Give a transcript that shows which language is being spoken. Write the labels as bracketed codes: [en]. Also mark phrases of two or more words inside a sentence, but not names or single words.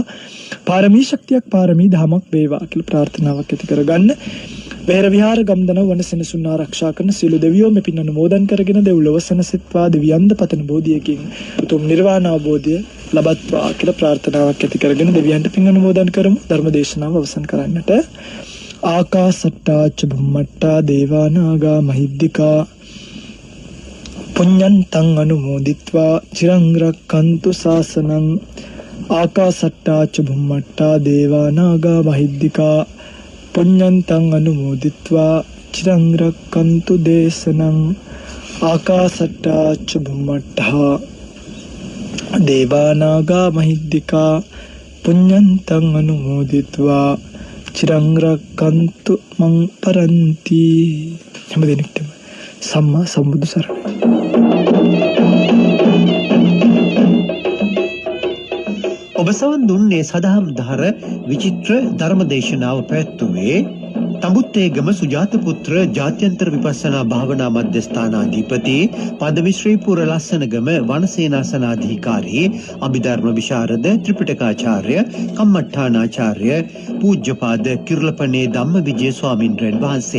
[si] පාරමී ශක්තියක් පාරමී ධමයක් වේවා කියලා ප්‍රාර්ථනාවක් ඇති කරගන්න. වෙහෙර විහාර ගම්දන වන සෙනසුන් ආරක්ෂා කරන සීල දෙවියෝ මේ පින් අනුමෝදන් කරගෙන දෙව්ලොව සනසෙත්වා දෙවියන්ද පතන බෝධියකින් උතුම් නිර්වාණ අවබෝධය ලබත්වා කියලා ප්‍රාර්ථනාවක් ඇති කරගෙන දෙවියන්ට පින් අනුමෝදන් කරමු. ධර්ම දේශනාව අවසන් කරන්නට. [pi] ආකාසට්ටා ච බුම්මට්ටා දේවා නාග මහිද්దికා පුඤ්ඤන්තං අනුමෝදිත්වා චිරං රක්ඛන්තු ශාසනං. ආකාසට්ටා ච බුම්මට්ටා දේවා නාග මහිද්దికා පුඤ්ඤන්තං අනුමෝදිත්වා චිරං රක්ඛන්තු දේශනං. ආකාසට්ටා ච බුම්මට්ටා දේවා නාග මහිද්దికා පුඤ්ඤන්තං අනුමෝදිත්වා චිරං රක්ඛන්තු මං පරන්ති. [si] හැම දිනෙකටම සම්මා සම්බුදු සරණයි. ඔබ සවන් දුන්නේ සදහම් දහර විචිත්‍ර ධර්මදේශනාව පැවැත්වුවේ තඹුත්තේගම සුජාත පුත්‍ර ජාත්‍යන්තර විපස්සනා භාවනා මධ්‍යස්ථානාධිපති පදවි ශ්‍රීපුර ලස්සනගම වනසේනාසනාධිකාරී අභිධර්ම විශාරද ත්‍රිපිටකාචාර්ය කම්මඨානාචාර්ය පූජ්‍යපාද කිරුළපනේ ධම්මවිජය ස්වාමින්ද්‍රයන් වහන්සේ.